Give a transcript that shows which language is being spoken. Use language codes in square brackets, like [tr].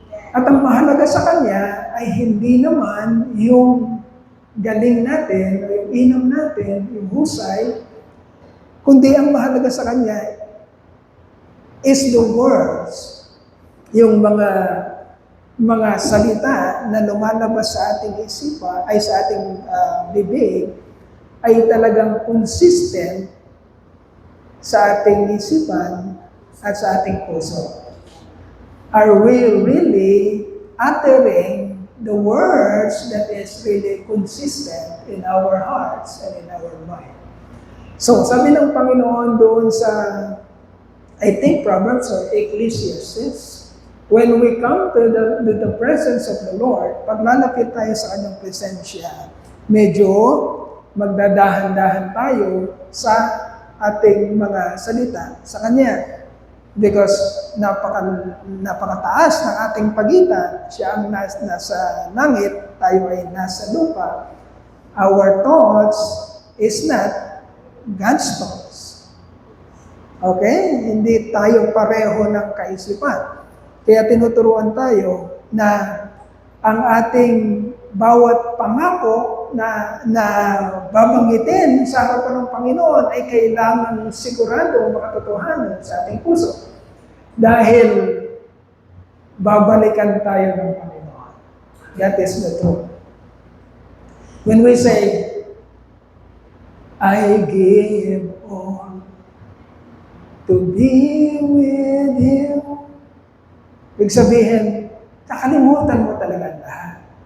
[tl] At ang mahalaga sa Kanya ay hindi naman yung galing natin, o yung inom natin, yung husay, kundi ang mahalaga sa Kanya [en] is the words, [tl] yung mga salita na lumalabas sa ating isipan, ay sa ating bibig, ay talagang consistent sa ating isipan at sa ating puso. [en] Are we really uttering the words that is really consistent in our hearts and in our mind? [tl] So, sabi ng Panginoon doon sa, I think, Proverbs or Ecclesiastes, [en] when we come to the presence of the Lord, [tl] pag lalapit tayo sa Kanyang presensya, medyo magdadahan-dahan tayo sa ating mga salita sa Kanya. Because napakataas ng ating pagitan, siya ang nasa langit, tayo ay nasa lupa. [en] Our thoughts is not God's thoughts. Okay? [tl] Hindi tayo pareho ng kaisipan. Kaya tinuturuan tayo na ang ating bawat pangako na babanggitin sa harapan ng Panginoon ay kailangan sigurado makatotohanan sa ating puso. Dahil babalikan tayo ng Panginoon. [en] That is the truth. When we say, I give all to be with you, [tl] ibig sabihin, kakalimutan mo talaga lahat.